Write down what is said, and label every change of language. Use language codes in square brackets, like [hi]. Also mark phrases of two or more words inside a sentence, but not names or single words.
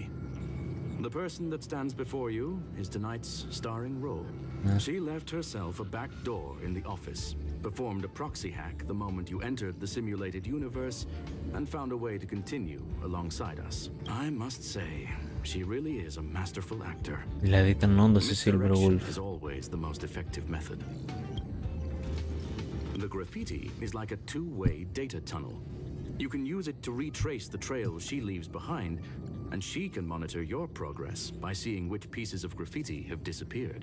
[en] The person that stands before you is tonight's starring role. She left herself a back door in the office, performed a proxy hack the moment you entered the simulated universe, and found a way to continue alongside us. I must say, she really is a masterful actor. [el] Δηλαδή ήταν όντως η Silver Wolf. [en] Is always the most effective method. The graffiti is like a two-way data tunnel. You can use it to retrace the trails she leaves behind, and she can monitor your progress by seeing which pieces of graffiti have disappeared.